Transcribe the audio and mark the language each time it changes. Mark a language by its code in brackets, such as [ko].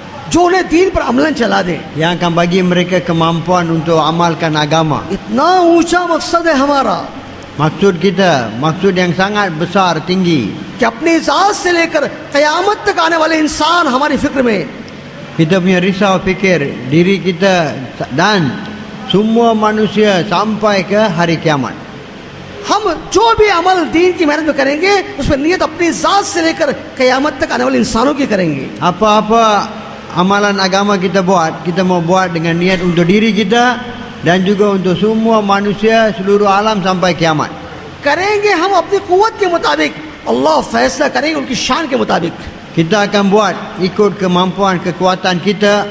[hi] जो उन्हें दीन पर अमलन चला दे. [ms] yang akan bagi mereka kemampuan untuk amalkan agama. [hi] इतना ऊंचा मकसद है हमारा [ms] Maksud kita, maksud yang sangat besar, tinggi. [hi] कि अपनी जात से लेकर क़यामत तक आने वाले इंसान हमारी फिक्र में. [ms] Kita punya risau fikir diri kita dan semua manusia sampai ke hari kiamat. [hi] हम जो भी अमल दीन की मेहनत में करेंगे उसमें नियत अपनी जात से लेकर क़यामत तक आने वाले इंसानों की करेंगे. [ms] Apa-apa amalan agama kita buat, kita mau buat dengan niat untuk diri kita dan juga untuk semua manusia seluruh alam sampai kiamat. [hi] करेंगे हम अपनी कुव्वत के मुताबिक, अल्लाह फैसला करेंगे उनकी शान के मुताबिक. [ms] Kita akan buat ikut kemampuan, kekuatan kita.